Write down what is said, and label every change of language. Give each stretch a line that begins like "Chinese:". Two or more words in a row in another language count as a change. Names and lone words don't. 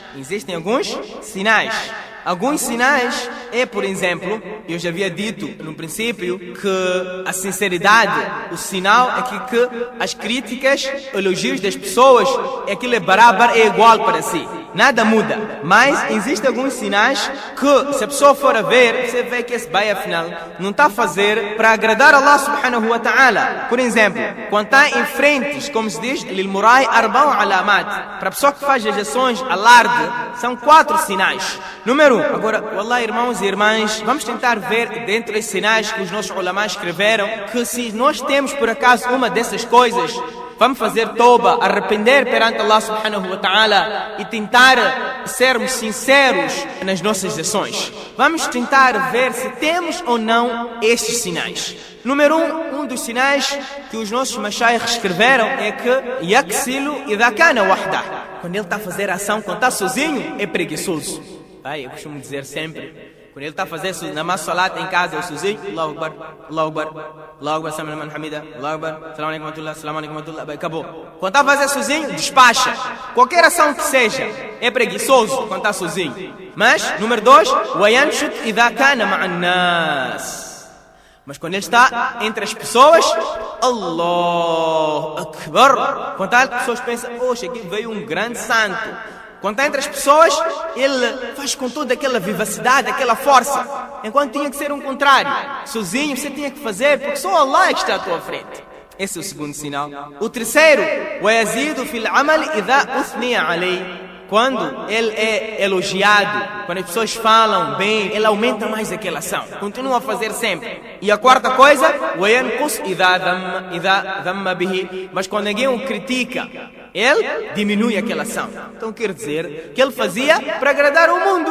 Portuguese: Alguns sinais é, por exemplo, eu já havia dito no princípio que a sinceridade, o sinal é que as críticas, elogios das pessoas, aquilo é barabar, é igual para si, nada muda. Mas existem alguns sinais que, se a pessoa for a ver, você vê que esse bai afinal não está a fazer para agradar
Arabic: الله سبحانه وتعالى.
Portuguese: Por exemplo, quando está em frentes, como se diz,
Arabic: للمرائي أربع علامات,
Portuguese: para a pessoa que faz as ações alarde, são 4 sinais. Número 1. Agora, wallah, irmãos e irmãs, vamos tentar ver dentro desses sinais que os nossos ulamás escreveram, que se nós temos por acaso uma dessas coisas, vamos fazer toba, arrepender perante
Arabic: الله سبحانه وتعالى
Portuguese: e tentar sermos sinceros nas nossas ações. Vamos tentar ver se temos ou não estes sinais. Número 1, um dos sinais que os nossos mashayikh escreveram é que
Arabic: يكسل إذا كان وحده.
Portuguese: Quando ele está a fazer a ação, quando está sozinho, é preguiçoso. Eu costumo dizer sempre, quando ele está a fazer namaz salat em casa, é sozinho,
Arabic: الله أكبر، الله أكبر، الله أكبر، سلام لمن حمده، الله أكبر، السلام عليكم ورحمة الله، السلام عليكم ورحمة الله,
Portuguese: acabou. Quando está a fazer sozinho, despacha. Qualquer ação que seja, é preguiçoso quando está sozinho. Mas, número 2,
Arabic: وينشط إذا كان مع الناس.
Portuguese: Mas quando ele está entre as pessoas,
Arabic: الله أكبر.
Portuguese: Quando as pessoas pensam: poxa, aqui veio um grande santo. Quando está entre as pessoas, ele faz com toda aquela vivacidade, aquela força. Enquanto tinha que ser um contrário. Sozinho você tinha que fazer, porque só Allah é que está à tua frente. Esse é o segundo sinal. O terceiro,
Arabic: وَيَزِيدُ فِي الْعَمَلِ إِذَا أُثْنِيَ عَلَيْهِ.
Portuguese: quando ele é elogiado, quando as pessoas falam bem, ele aumenta mais aquela ação. Continua a fazer sempre. E a quarta coisa, mas quando alguém o critica, ele diminui aquela ação. Então quer dizer que ele fazia para agradar o mundo.